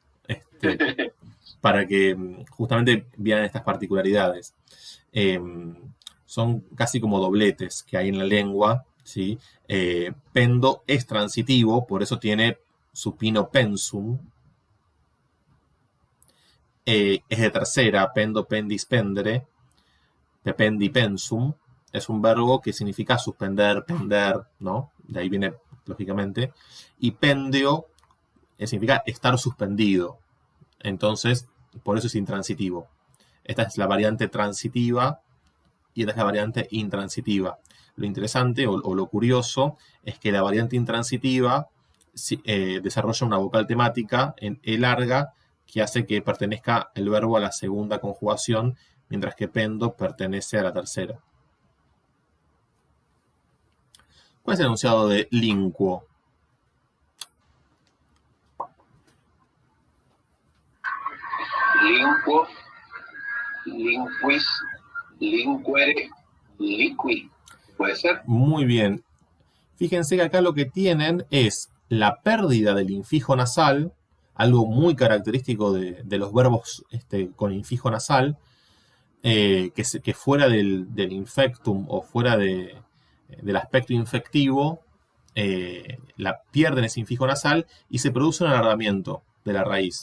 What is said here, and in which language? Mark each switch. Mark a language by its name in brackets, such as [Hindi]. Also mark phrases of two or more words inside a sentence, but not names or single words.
[Spanish] Para que justamente vean estas particularidades. Son casi como dobletes que hay en la lengua, ¿sí? Pendo es transitivo, por eso tiene supino pensum. Es de tercera, [Latin] pendo, pendis, pendere, pependi, pensum. [Spanish] Es un verbo que significa suspender, pender, ¿no? De ahí viene, lógicamente. Y pendio significa estar suspendido. Entonces, por eso es intransitivo. Esta es la variante transitiva y esta es la variante intransitiva. Lo interesante o lo curioso es que la variante intransitiva desarrolla una vocal temática en E larga que hace que pertenezca el verbo a la segunda conjugación, mientras que pendo pertenece a la tercera. ¿Cuál es el enunciado de linquo? [Latin] Linquo, linquis, linquere, liqui. [Spanish] ¿Puede ser? Muy bien. Fíjense que acá lo que tienen es la pérdida del infijo nasal algo muy característico de los verbos con infijo nasal, que fuera del infectum o fuera del aspecto infectivo, pierden ese infijo nasal y se produce un alargamiento de la raíz.